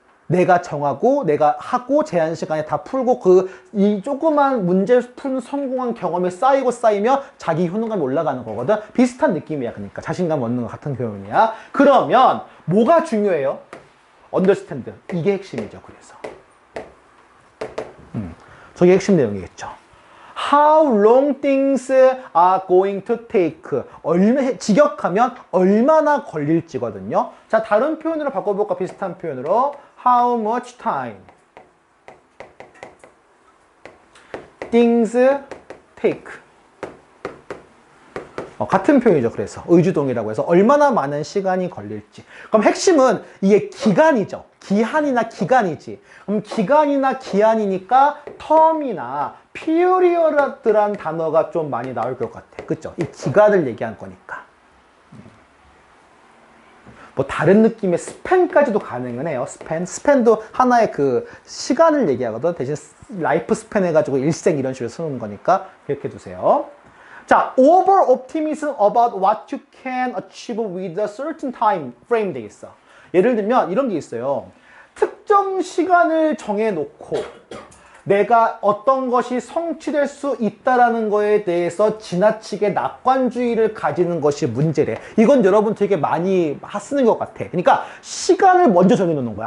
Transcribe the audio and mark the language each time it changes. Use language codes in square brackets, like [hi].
[ko] 내가 정하고 내가 하고 제한 시간에 다 풀고 이 조그만 문제 푼 성공한 경험이 쌓이면 자기 효능감이 올라가는 거거든. 비슷한 느낌이야. 그러니까 자신감 얻는 것 같은 표현이야. 그러면 뭐가 중요해요? understand. 이게 핵심이죠. 그래서 저게 핵심 내용이겠죠. [en] How long things are going to take. [ko] 직역하면 얼마나 걸릴지거든요. 자, 다른 표현으로 바꿔볼까? 비슷한 표현으로 [en] How much time things take. [ko] 같은 표현이죠. 그래서 의주동이라고 해서 얼마나 많은 시간이 걸릴지. 그럼 핵심은 이게 기간이죠. 기한이나 기간이지. 그럼 기간이나 기한이니까 term이나 period란 단어가 좀 많이 나올 것 같아. 그쵸? 이 기간을 얘기한 거니까. 뭐 다른 느낌의 스팬까지도 가능은 해요. 스팬도 하나의 그 시간을 얘기하거든. 대신 라이프 스팬 해가지고 일생 이런 식으로 쓰는 거니까 기억해 두세요. [en] 자, over optimism about what you can achieve with a certain time frame [ko] 돼 있어. 예를 들면 이런 게 있어요. 특정 시간을 정해놓고 내가 어떤 것이 성취될 수 있다라는 거에 대해서 지나치게 낙관주의를 가지는 것이 문제래. 이건 여러분 되게 많이 쓰는 것 같아. 그러니까 시간을 먼저 정해놓는 거야.